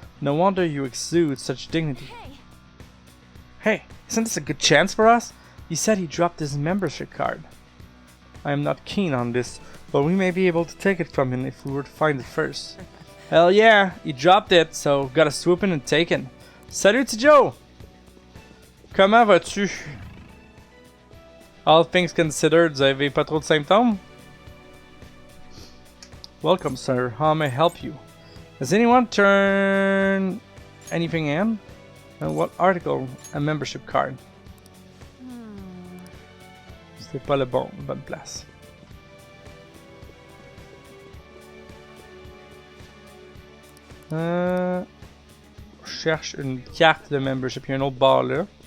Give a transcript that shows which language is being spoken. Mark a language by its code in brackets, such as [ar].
[en] No wonder you exude such dignity. Hey, isn't this a good chance for us? He said he dropped his membership card. I am not keen on this, but we may be able to take it from him if we were to find it first. Hell yeah, he dropped it, so gotta swoop in and take it. [fr] Salut Joe! Comment vas-tu? [en] All things considered, [fr] vous avez pas trop de symptômes? [en] Welcome, sir. How may I help you? Has anyone turned anything in? What article? A membership card. [fr] C'était pas la bonne place. Je cherche une carte de membership. Il y a un autre bar là.